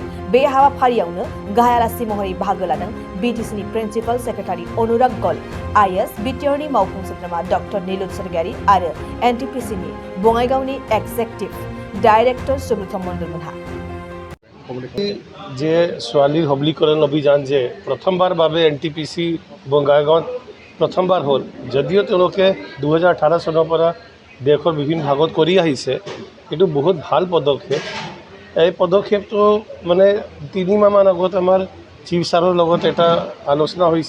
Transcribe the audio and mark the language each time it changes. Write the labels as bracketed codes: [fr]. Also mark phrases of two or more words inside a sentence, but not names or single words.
[brx] बे हाबाफारियावनो गाहाय आलासि महरै बाहागो लादों बिटिसिनि [en] principal secretary [brx] अनुराग गल, IS बिटिआरनि मावफुं सोद्रोमा डक्टर नीलुत सरगियारि आरो एनटिपिसिनि बङाइगावनि [en] executive director [brx] सुब्रत मण्डलमोनहा। [as] जे ছোৱালীৰ সবলীকৰণ অভিযান যে প্ৰথমবাৰ বাবে এনটিপিচি বঙাইগাঁৱত প্ৰথমবাৰ হ'ল, যদিও তেওঁলোকে 2018 চনৰ পৰা দেশৰ বিভিন্ন ভাগত কৰি আহিছে, এইটো বহুত ভাল পদক্ষেপ। এই পদক্ষেপটো মানে 3 মাহমান আগত আমাৰ চিফ ছাৰৰ লগত এটা আলোচনা হৈছে।